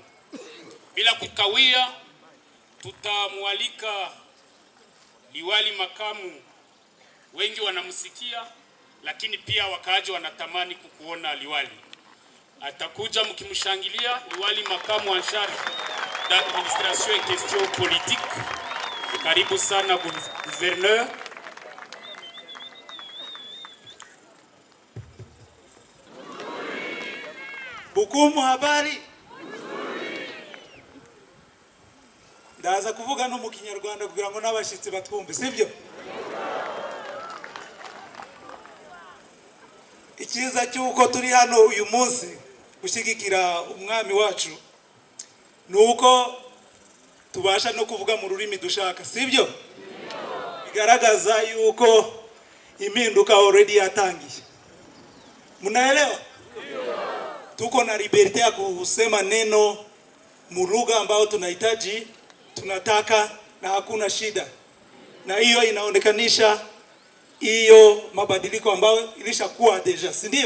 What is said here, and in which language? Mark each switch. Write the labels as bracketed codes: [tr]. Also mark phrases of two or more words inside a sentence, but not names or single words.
[sw] Bila kukawia, tutamwalika liwali makamu. Wengi wanamsikia, lakini pia wakaaji wanatamani kukuona liwali. Atakuja mkimshangilia liwali makamu [fr] en charge d'administration et questions politiques. [sw] Karibu sana gouverneur. Bukumu, habari? [rw] Ndaza kuvuga no mu Kinyarwanda kugira ngo n'abashitsi batwumve, sibyo? Ikiza cyuko turi hano uyu munsi gushigikira umwami wacu nuko tubasha no kuvuga mu rurimi dushaka, sibyo? Bigaragaza yuko impinduka already yatangiye. [sw] Munaelewa? Tuko na liberty ya kusema neno mu lugha ambao tunahitaji, tunataka, na hakuna shida. Na hiyo inaonekanisha hiyo mabadiliko ambayo ilishakuwa deja, si ndio?